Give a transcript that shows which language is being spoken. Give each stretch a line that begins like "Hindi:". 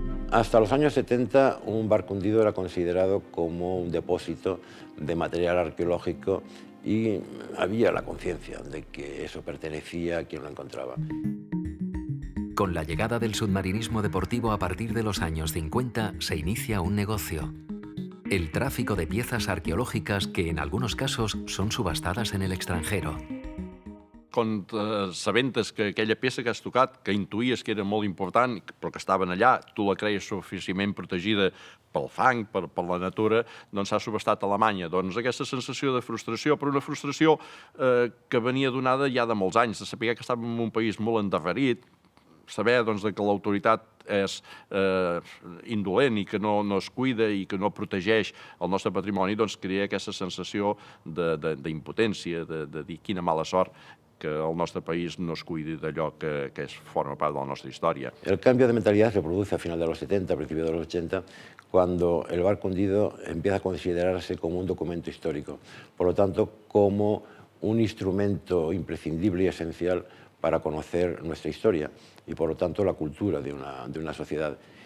Spanish: Hasta los años 70, un barco hundido era considerado como un depósito de material arqueológico y había la conciencia de que eso pertenecía a quien lo encontraba. Con la llegada del submarinismo deportivo a partir de los años 50 se inicia un negocio: el tráfico de piezas arqueológicas que en algunos casos son subastadas en el extranjero.
Catalan: Quan sabentes que aquella peça que has tocat, que intuïes que era molt important, però que estaven allà, tu la creies suficientment protegida pel fang, per la natura, doncs s'ha subestat a Alemanya. Doncs aquesta sensació de frustració, però una frustració que venia donada ja de molts anys, de saber que estàvem en un país molt endarrerit, saber que l'autoritat és indolent i que no es cuida i que no protegeix el nostre patrimoni, doncs crea aquesta sensació d'impotència, de dir quina mala sort que el nostre país no es cuidi d'allò que forma part de la nostra història.
Spanish: El cambio de mentalidad se produce a final de los 70, a principios de los 80, cuando el barco hundido empieza a considerarse como un documento histórico, por lo tanto, como un instrumento imprescindible y esencial para conocer nuestra historia y, por lo tanto, la cultura de una sociedad.